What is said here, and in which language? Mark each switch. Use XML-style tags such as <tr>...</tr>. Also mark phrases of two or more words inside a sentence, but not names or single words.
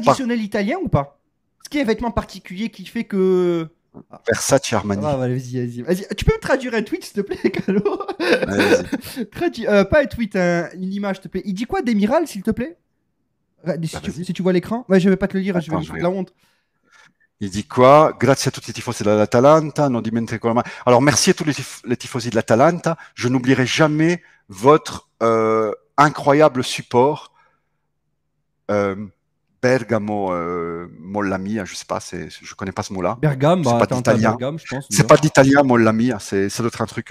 <fr>traditionnel italien ou pas? Est-ce qu'il y a un vêtement particulier qui fait que. Versace Armani. Ah, vas-y. Tu peux me traduire un tweet, s'il te plaît, Calo? Vas-y. Pas un tweet, une image, s'il te plaît. Il dit quoi d'Emiral, s'il te plaît? vas-y. Si tu vois l'écran. Ouais, je vais pas te le lire, je vais Attends, me je foutre la honte. Il dit quoi?</fr> <it>Grazie a tutti i tifosi dell'Atalanta, non dimenticate mai.</it> <fr>Alors, merci à tous les tifosi de l'Atalanta. Je n'oublierai jamais votre incroyable support.</fr> <it>Bergamo Molla Mia,</it> <fr>je sais pas, je connais pas ce mot-là. Bergame, C'est bah pas attends, d'italien. Bergame, je pense. C'est pas d'italien</fr> <it>Molla Mia,</it> <fr>ça doit être un truc</fr>